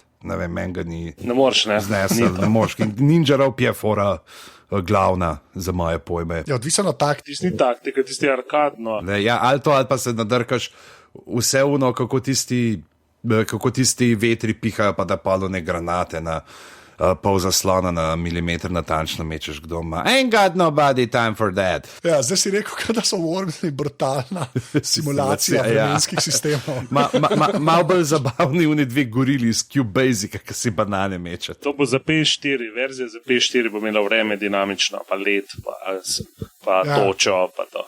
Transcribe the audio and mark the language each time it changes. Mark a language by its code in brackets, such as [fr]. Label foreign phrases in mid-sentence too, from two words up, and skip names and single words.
[sl] Ne vem, meni ga ni znesel, ne moreš. Ninjarov je fora glavna za moje pojme. Je odvisno od taktike. Tisti taktika, tisti arkadno. Ja, ali pa se nadrkaš vse uno, kako tisti vetri pihajo, pa da palone granate na pol zaslona na milimeter natančno mečeš, kdo ima. [en] Ain't got nobody time for that. [sl] Ja, zdaj si rekel, da so Wormsi brutalna simulacija vremenskih sistemov. Malo bolj zabavni oni dve gorili iz QBasica, ki si banane meče. To bo za PS4, verzija za PS4 bo imela vreme dinamično, pa let, pa točo, pa to.